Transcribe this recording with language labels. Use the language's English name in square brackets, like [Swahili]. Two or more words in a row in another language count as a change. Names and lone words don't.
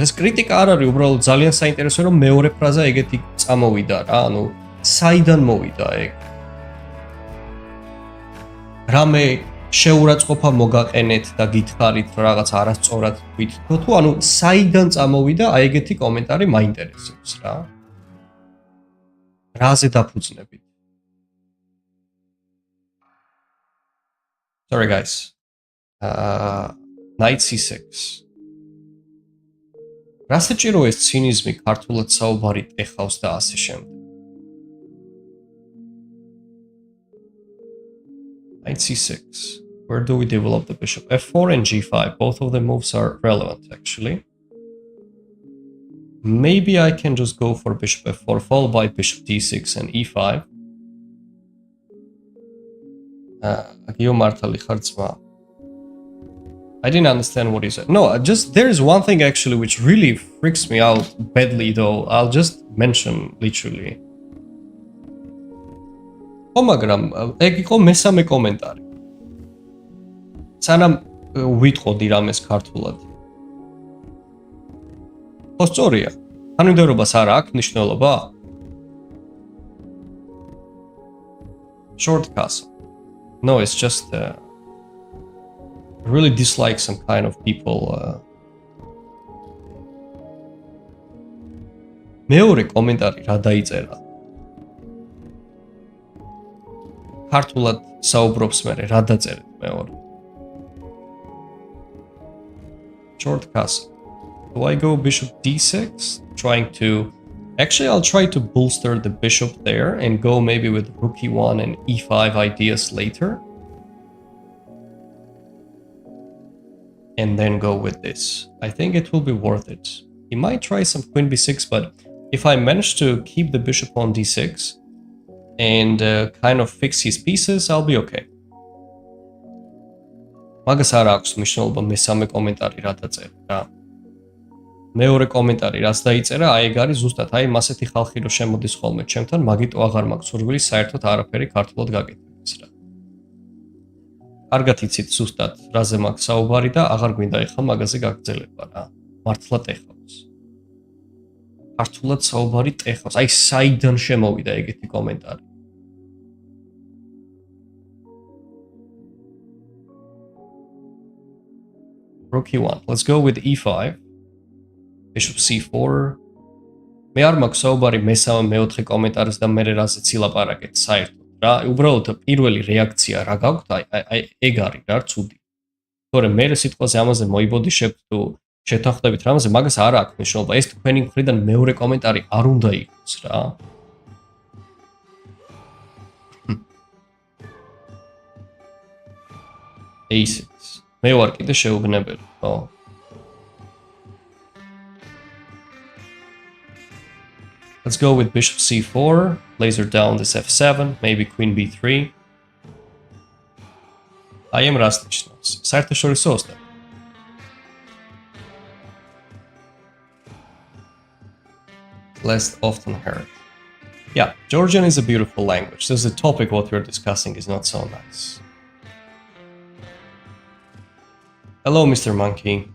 [Georgian] ეს კრიტიკა არ არის, უბრალოდ ძალიან საინტერესოა, რომ მეორე ფრაზა ეგეთი წამოვიდა რა, ანუ საიდან მოვიდა ეგ? რამე შეურაცხყოფა მოგაყენეთ და გითხარით რაღაც არასწორად თქვით თუ ანუ საიდან წამოვიდა აი ეგეთი კომენტარი მაინტერესებს რა. რაზე დაფუძნებით? [English] Sorry guys. Knight c6. [Georgian] რა საჭირო ეს ცინიზმი ქართულად საუბარი ეხავს და ასე შემდეგ. [English] Knight c6. Where do we develop the bishop? f4 and g5. Both of the moves are relevant actually. Maybe I can just go for bishop f4 followed by bishop d6 and e5. I didn't understand what he said. No, just there is one thing actually which really freaks me out badly though. I'll just mention literally. [Georgian] მაგრამ ეგ იყო მესამე კომენტარი. სანამ ვიტყოდი რამეს ქართულად. ხო სწორია. თანმიმდევრობას არ აქვს მნიშვნელობა? [English] Short castle. No, it's just I really dislike some kind of people. [Georgian] მეორე კომენტარი რა დაიწერა? ქართულად საუბრობს მე რა დაწერეთ მეორე? [English] Short castle. Do I go bishop d6? Trying to... Actually, I'll try to bolster the bishop there and go maybe with rook e1 and e5 ideas later. And then go with this. I think it will be worth it. He might try some queen b6, but if I manage to keep the bishop on d6 and kind of fix his pieces, I'll be okay. [Georgian] მაგას არ აქვს მნიშვნელობა მესამე კომენტარი რა დაწერა რა. მეორე კომენტარი რაც დაიწერა, აი ეგ არის ზუსტად, აი მასეთი ხალხი რო შემოდის ხოლმე ჩემთან, მაგიტო აღარ მაქვს სურვილი საერთოდ არაფერი ქართულად გაკეთების რა. კარგად იცით ზუსტად რაზე მაქვს საუბარი და აღარ გვინდა ეხლა მაგაზე გაგრძელება რა. მართლა ტეხავს. ქართულად საუბარი ტეხავს. აი საიდან შემოვიდა ეგეთი კომენტარი? [English] Rook e1. Let's go with e5. Bishop c4. [Georgian] მე არ მაქვს საუბარი მესამე მეოთხე კომენტარს და მე რაზე ცილაპარაკეთ საერთოდ რა. უბრალოდ პირველი რეაქცია რა გაქვთ? აი ეგ არის რა ცუდი. თორემ მე სიტყვაზე ამაზე მოიბოდიშებთ თუ შეთანხმდებით რამაზე, მაგას არ აქვს მნიშვნელობა. ეს თქვენი მხრიდან მეორე კომენტარი არ უნდა იყოს რა. [English] a6. [Georgian] მე ვარ კიდე შეუგნებელი, ხო? [English] Let's go with bishop c4, laser down this f7, maybe queen b3. I am [Georgian] რას ნიშნავს? საერთაშორისო ოსტატი. [English] Less often heard. Yeah, Georgian is a beautiful language. This is a topic what we're discussing is not so nice. Hello, Mr. Monkey.